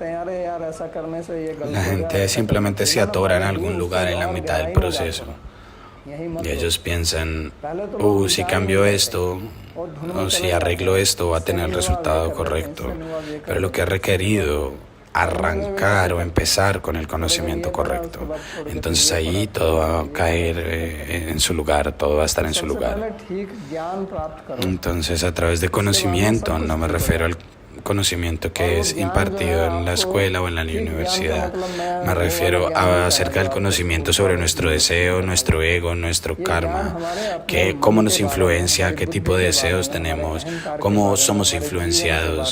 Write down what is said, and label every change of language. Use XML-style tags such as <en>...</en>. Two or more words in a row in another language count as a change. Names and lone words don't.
<es>La gente simplemente se atora en algún lugar en la mitad del proceso.</es> <hi>यही मत</hi> <es>Y</es> <hi>लो।</hi> <es>ellos piensan,</es> <hi>पहले तो लोग</hi> <es>si</es> <hi>विचार</hi> <es>cambio</es> <hi>नहीं करते</hi> <es>esto</es> <hi>और धुन</hi> <es>o</es> <hi>में</hi> <es>si</es> <hi>चले जाते</hi> <es>arreglo</es> <hi>हैं,</hi> <es>esto va a</es> <hi>इससे</hi> <es>tener el</es> <hi>नहीं हुआ, ये</hi> <es>resultado</es> <hi>कर देते हैं,</hi> <es>correcto.</es> <hi>इससे नहीं हुआ, ये कर</hi> <es>Pero lo que ha</es> <hi>देते हैं,</hi> <es>requerido arrancar o empezar con el conocimiento correcto. Entonces ahí todo va a caer en su lugar, todo va a estar en su</es> <hi>सबसे</hi> <es>lugar.</es> <hi>पहले ठीक ज्ञान प्राप्त करो।</hi> <es>Entonces a través de conocimiento, no me refiero al conocimiento que es impartido en la escuela o en la universidad. Me refiero acerca del conocimiento sobre nuestro deseo, nuestro ego, nuestro karma, que cómo nos influencia, qué tipo de deseos tenemos, cómo somos influenciados.</es>